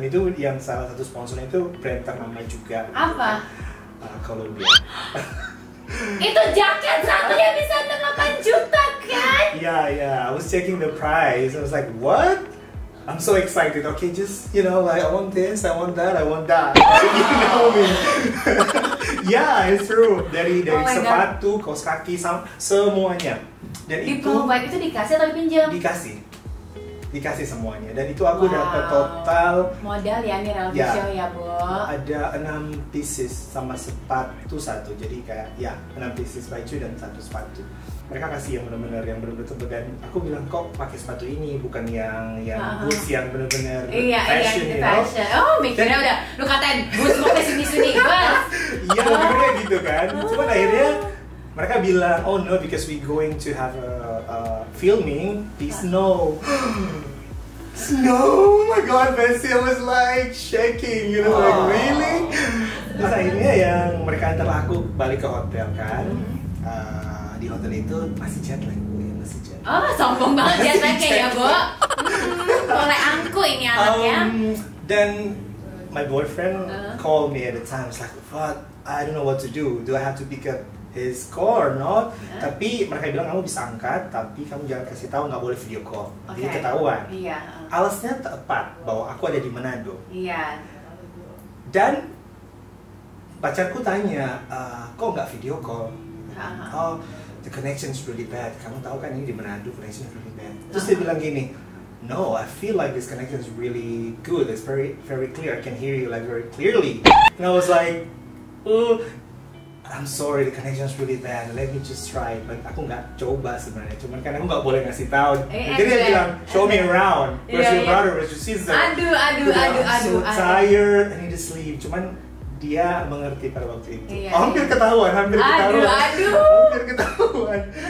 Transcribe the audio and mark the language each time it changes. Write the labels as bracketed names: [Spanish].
[Indonesian] Itu yang salah satu sponsornya itu brand ternama juga. Apa? Columbia. Itu jaket satunya bisa 8 juta kan? [English] Yeah. I was checking the price. I was like, what? I'm so excited. Okay, just like I want this, I want that, I want that. You know me. Yeah, it's true. [Indonesian] Dari sepatu, kaos kaki, semuanya. Dan itu dikasih atau dipinjam? Dikasih semuanya. Dan itu aku dapat total modal ya nih reality show ya, Bu. Ada 6 pieces sama sepatu satu. Jadi kayak 6 pieces baju dan 1 sepatu. Mereka kasih yang benar-benar dan aku bilang kok pakai sepatu ini bukan yang boots yang benar-benar fashion, fashion. Oh, mikirnya udah lu katain boots mau ke sini-sini, Bos. Iya, mikirnya gitu kan. Cuma akhirnya mereka bilang, [English] oh no, because we going to have a filming di snow. Snow, oh my god, Bessie was like shaking, like really? [Indonesian] Terus akhirnya yang mereka antar aku balik ke hotel kan. Di hotel itu masih jet lag, masih jet lag. Oh, sombong banget jet lag ya, Bu. Mulai angku ini anaknya. [English] Dan my boyfriend called me at the time. It's like, what? I don't know what to do. Do I have to pick up his call or not? [Indonesian] Tapi mereka bilang kamu bisa angkat, tapi kamu jangan kasih tahu, nggak boleh video call. Jadi ketahuan. Iya. Alasnya tepat bahwa aku ada di Manado. Iya. Dan pacarku tanya, kok nggak video call? [English] Oh, the connection is really bad. [Indonesian] Kamu tahu kan ini di Manado, [English] connection is really bad. [Indonesian] Terus dia bilang gini, [English] no, I feel like this connection is really good. It's very, very clear. I can hear you like very clearly. And I was like, oh, I'm sorry, the connection is really bad. Let me just try. [Indonesian] But aku nggak coba sebenarnya. Cuman kan aku nggak boleh ngasih tahu. Jadi dia bilang, [English] show me around. Where's your brother? Where's your sister? [Indonesian] Aduh. [English] I'm so tired. I need to sleep. [Indonesian] Cuman dia mengerti pada waktu itu. Hampir ketahuan. Aduh. Hampir ketahuan.